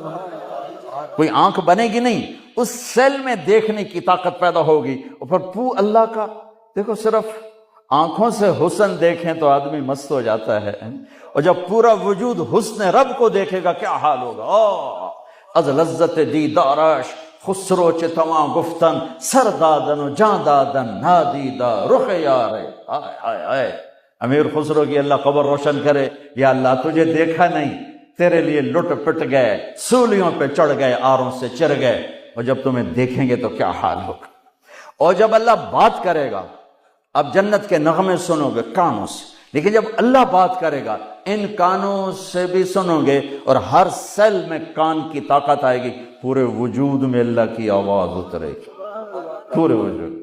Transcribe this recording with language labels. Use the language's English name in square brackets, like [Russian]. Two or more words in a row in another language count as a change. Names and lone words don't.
[Urdu] کوئی آنکھ بنے گی نہیں، اس سیل میں دیکھنے کی طاقت پیدا ہوگی. اور پھر اللہ کا دیکھو، صرف آنکھوں سے حسن دیکھیں تو آدمی مست ہو جاتا ہے، اور جب پورا وجود حسن رب کو دیکھے گا کیا حال ہوگا. [Persian] از لذت دیدارش خسرو چتواں گفتن سر دادن و جان دادن نادیدہ رخ یار. [Urdu] آئے آئے آئے. امیر خسرو کی اللہ قبر روشن کرے. یا اللہ تجھے دیکھا نہیں، تیرے لیے لٹ پٹ گئے، سولیوں پہ چڑھ گئے، آروں سے چر گئے، اور جب تمہیں دیکھیں گے تو کیا حال ہوگا. اور جب اللہ بات کرے گا، اب جنت کے نغمے سنو گے کانوں سے، لیکن جب اللہ بات کرے گا ان کانوں سے بھی سنو گے، اور ہر سیل میں کان کی طاقت آئے گی، پورے وجود میں اللہ کی آواز اترے گی، پورے وجود.